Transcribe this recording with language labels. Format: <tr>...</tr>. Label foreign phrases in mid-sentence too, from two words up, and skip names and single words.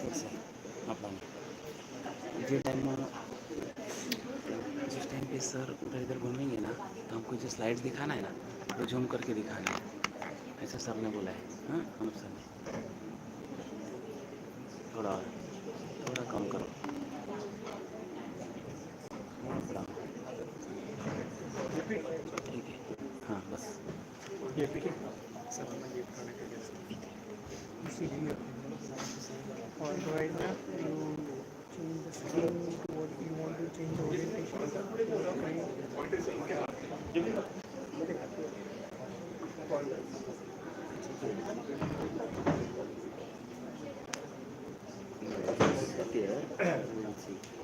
<gu>પડશે આપણને જે</gu> <hi>टाइम जिस टाइम पे सर उधर इधर घूमेंगे ना तो हमको जो स्लाइड्स दिखाना है ना वो जूम करके दिखाना है ऐसा सर ने बोला है हाँ अनुप सर ने थोड़ा थोड़ा कम करो थोड़ा ठीक है हाँ बस सर</hi> <en>or right now you change the screen to what you want to change the orientation. Here, we'll see.</en>